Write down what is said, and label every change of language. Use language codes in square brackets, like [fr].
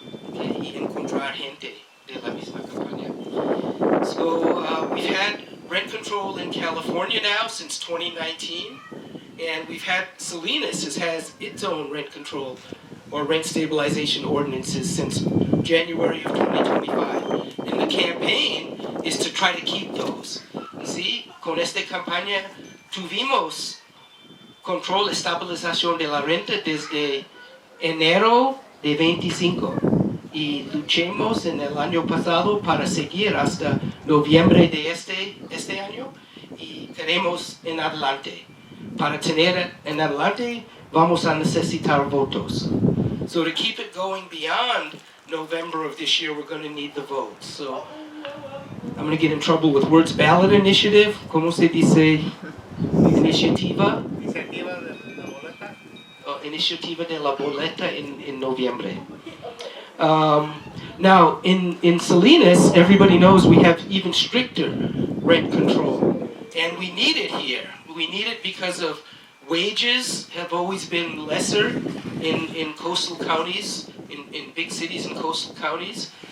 [es] Okay, y encontrar gente de la misma campaña. [en] So we've had rent control in California now since 2019. And we've had Salinas has its own rent control or rent stabilization ordinances since January of 2025. And the campaign is to try to keep those. [es] ¿Sí? Con esta campaña tuvimos control, estabilización de la renta desde enero de 25 y luchemos en el año pasado para seguir hasta noviembre de este año y tenemos en adelante. Para tener en adelante vamos a necesitar votos. [en] So to keep it going beyond November of this year, we're going to need the votes. So I'm going to get in trouble with words. Ballot initiative, [es] ¿cómo se dice? Iniciativa. Iniciativa de la boleta. Iniciativa de la boleta [en] in [es] noviembre. [en] Now, in Salinas, everybody knows we have even stricter rent control. And we need it here. We need it because of wages have always been lesser in coastal counties, in big cities and coastal counties.